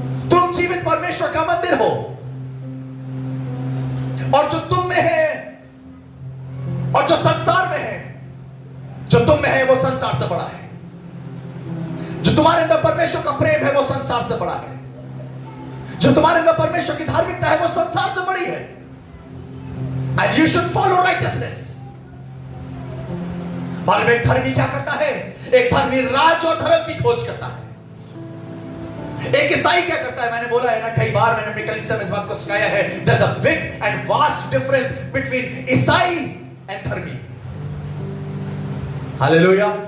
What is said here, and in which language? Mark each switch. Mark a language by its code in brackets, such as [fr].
[hi] तुम जीवित परमेश्वर का मंदिर हो, और जो तुम में है और जो संसार में है, जो तुम में है वो संसार से बड़ा है। जो तुम्हारे अंदर परमेश्वर का प्रेम है वो संसार से बड़ा है। जो तुम्हारे अंदर परमेश्वर की धार्मिकता है वो संसार से बड़ी है। [en] And you should follow righteousness. [hi] मालूम एक धर्मी क्या करता है? एक धर्मी राज और धर्म की खोज करता है। एक ईसाई क्या करता है? मैंने बोला है ना कई बार, मैंने अपनी कलीसिया में इस बात को सिखाया है, [en] there's a big and vast difference between [hi] ईसाई and धर्मी। हालेलुया।